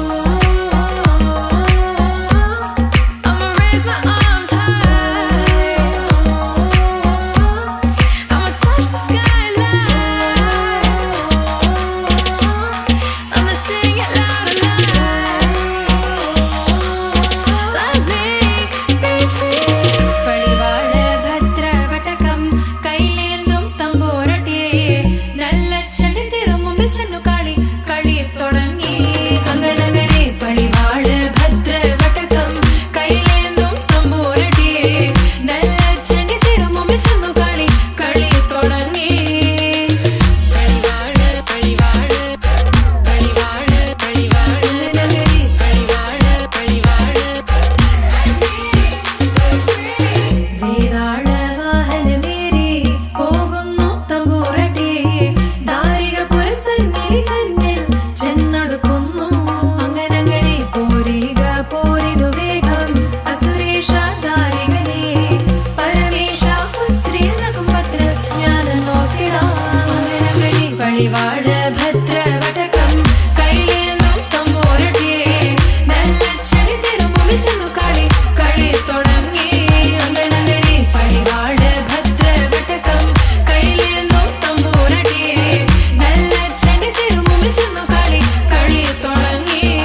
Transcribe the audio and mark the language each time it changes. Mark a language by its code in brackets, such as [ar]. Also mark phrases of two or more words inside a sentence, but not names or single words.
[en] I'ma raise my arms high. I'ma touch the skyline. I'ma sing it loud and loud. Let me be free. [ml] പടിവാൾ ഭദ്ര വട്ടകം കയ്യിലേന്തും തമ്പുരാട്ടി നല്ല ചടുതിരും മുമ്പിൽ ചെന്ന് കളി കളി തുടങ്ങി അങ്ങനങ്ങനെ പടിവാൾ ഭദ്ര വട്ടകം കയ്യിലേന്തും തമ്പുരാട്ടി നല്ല ചടുതിരും മുമ്പിൽ ചെന്ന് കളി കളി തുടങ്ങി പടിവാൾ പടിവാൾ പടിവാൾ പടിവാൾ നഗരി പടിവാൾ പടിവാൾ വേദാള വാഹനമേറി പോകുന്നു തമ്പൂരട്ടെ ദാരിക പുരസന്നിധി തന്നിൽ ചെന്നടുക്കുന്നു അങ്ങനങ്ങനെ പോരിക പോരിനു വേഗം അസുരേഷ ദാരികനെ പരമേശ പുത്രിയനകും പത്ര ജ്ഞാനം നോക്കിടാം അങ്ങനങ്ങനെ പടിവാള ഭദ്ര വടകം കൈലേന്തും തമ്പൂരട്ടെ നല്ല ചടിതിരും മുമ്പിൽ ചെന്നു കളി കളി തുടങ്ങി അങ്ങനങ്ങനെ പടിവാള ഭദ്ര വടകം കൈലേന്തും തമ്പൂരട്ടെ നല്ല ചടിതിരും മുമ്പിൽ ചെന്നു കളി കളി തുടങ്ങി